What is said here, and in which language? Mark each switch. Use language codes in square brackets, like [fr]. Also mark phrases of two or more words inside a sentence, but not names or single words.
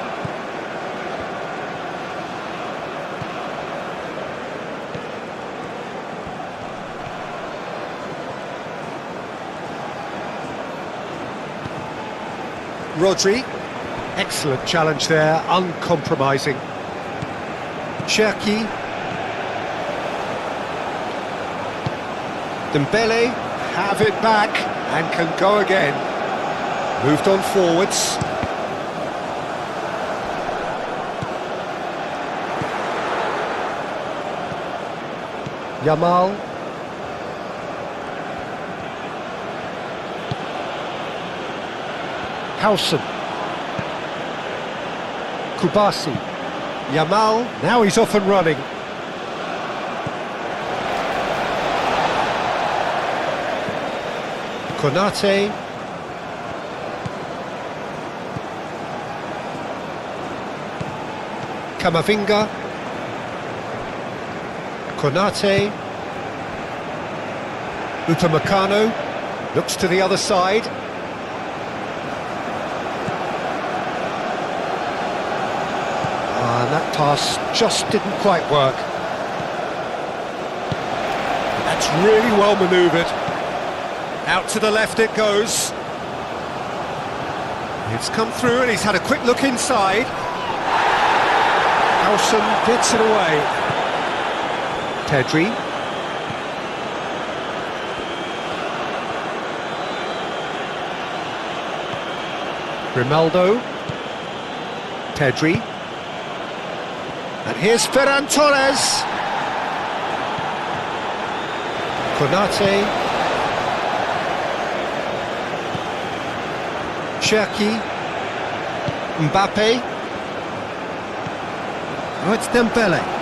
[en] Rodri. Excellent challenge there, uncompromising. Cherki. Dembele have it back and can go again. Moved on forwards. Yamal. Howson. Kubasi. Yamal, now he's off and running. Konate. Camavinga. Konate. Upamecano. Looks to the other side. Pass just didn't quite work. That's really well manoeuvred. Out to the left it goes. It's come through and he's had a quick look inside. Howson gets it away. Pedri. Grimaldo. Pedri. And here's Ferran Torres. Konate. Cherki. Mbappe. Oh, it's Dembele.